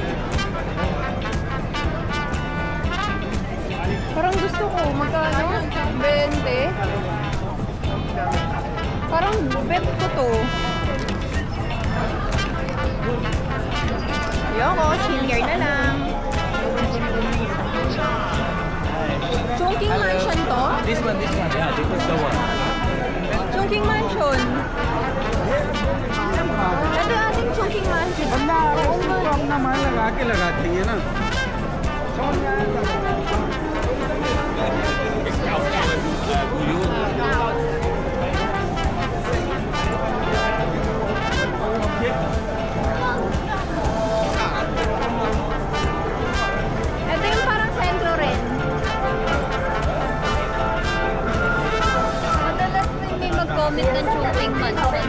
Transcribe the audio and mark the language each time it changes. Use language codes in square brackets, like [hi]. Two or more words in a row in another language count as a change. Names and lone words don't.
[tl] Parang gusto ko. Magkano? 20. Parang bet ko to. Ayoko, senior na lang. Chongqing Mansion to? [en] This one. Yeah, this is the one. Chongqing Mansion. [tl] Ito yung ating Chongqing Mansion. [hi] बंदा उसको अपना मन लगा के लगाती है ना समझ में आया [tl] Ito yung parang sentro rin. Madalas may mag-comment ng Chongqing Mansion.